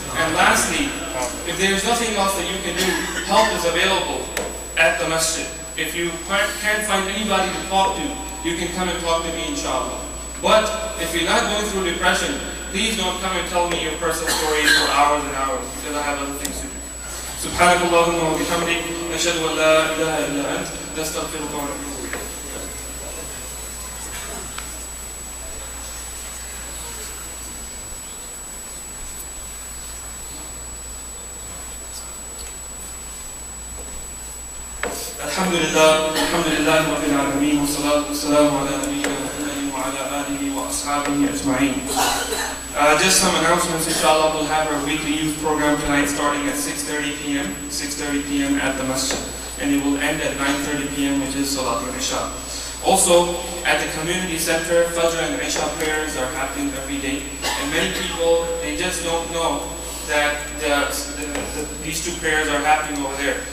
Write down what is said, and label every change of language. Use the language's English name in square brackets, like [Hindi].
[English] And lastly, if there is nothing else that you can do, help is available at the masjid. If you can't find anybody to talk to, you can come and talk to me, inshallah. But if you're not going through depression, please don't come and tell me your personal stories for hours and hours, because I have other things to do. [Arabic] سبحانك اللهم وبحمدك نشهد أن لا إله إلا أنت نستغفرك ونتوب إليك. الحمد لله رب العالمين والصلاة والسلام على نبينا محمد وعلى آله وأصحابه أجمعين. [English] Just some announcements. Inshallah, we'll have our weekly youth program tonight starting at 6:30 p.m. at the masjid, and it will end at 9:30 p.m., which is Salatul Isha. Also, at the community center, Fajr and Isha prayers are happening every day, and many people, they just don't know that these two prayers are happening over there.